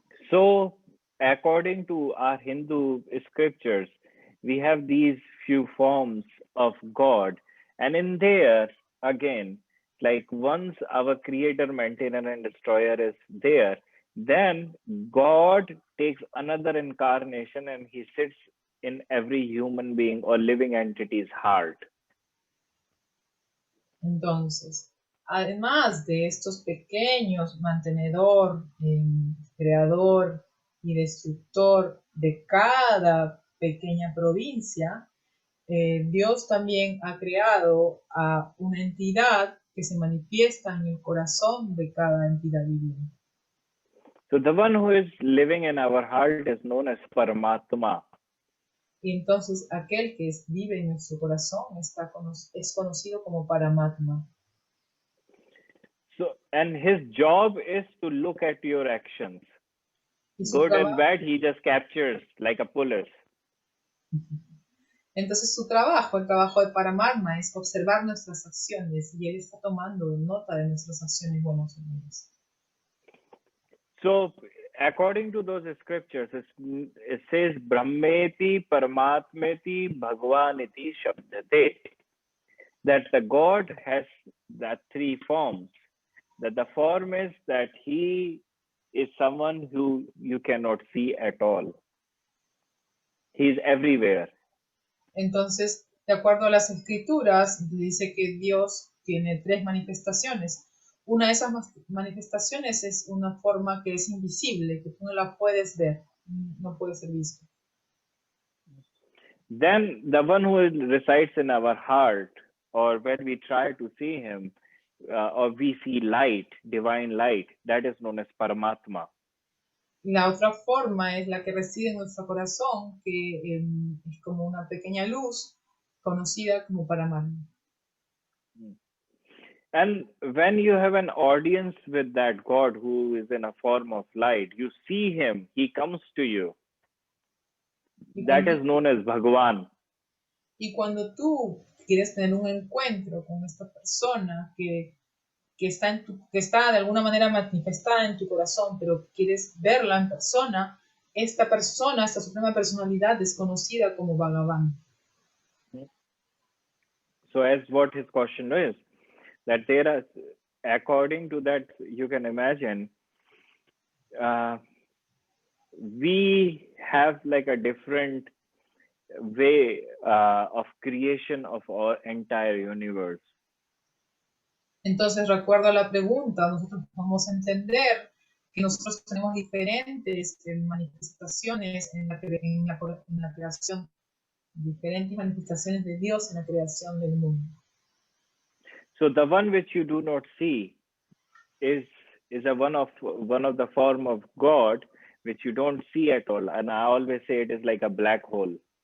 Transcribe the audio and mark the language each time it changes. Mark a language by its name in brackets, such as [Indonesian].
[English] So, according to our Hindu scriptures, we have these few forms of God, and in there, again, like once our creator, maintainer, and destroyer is there, then God takes another incarnation and he sits in every human being or living entity's heart. [Spanish] Entonces, además de estos pequeños mantenedor, creador y destructor de cada pequeña provincia, Dios también ha creado a una entidad que se manifiesta en el corazón de cada entidad viviente. [English] So the one who is living in our heart is known as Paramatma. [Spanish] Y entonces aquel que vive en nuestro corazón es conocido como Paramatma. [English] So, and his job is to look at your actions. Good and bad, he just captures like a police. [Spanish] Entonces el trabajo de Paramatma es observar nuestras acciones, y él está tomando nota de nuestras acciones buenas o malas. [English] So, according to those scriptures, it says [Sanskrit] Brahmeti Paramatmeti Bhagavaniti Shabdate, [English] that the God has that three forms. That the form is that he is someone who you cannot see at all. He is everywhere. [Spanish] Entonces, de acuerdo a las escrituras, dice que Dios tiene tres manifestaciones. Una de esas manifestaciones es una forma que es invisible, que tú no la puedes ver, no puede ser visto. [English] Then the one who resides in our heart, or when we try to see him, or we see light, divine light, that is known as Paramatma. [Spanish] La otra forma es la que reside en nuestro corazón, que es como una pequeña luz conocida como Paramatma. [English] And when you have an audience with that God who is in a form of light, you see him, he comes to you. That is known as Bhagavan. [Spanish] Y cuando tú quieres tener un encuentro con esta persona que está, que está de alguna manera manifestada en tu corazón, pero quieres verla en persona, esta suprema personalidad es conocida como Bhagavan. [English] So as what his question is, that there are, according to that, you can imagine, we have like a different way of creation of our entire universe. [Spanish] Entonces, recuerdo la pregunta, nosotros vamos a entender que nosotros tenemos diferentes manifestaciones en la creación, diferentes manifestaciones de Dios en la creación del mundo. [English] So the one which you do not see is one of the form of God which you don't see at all, and I always say it is like a black hole.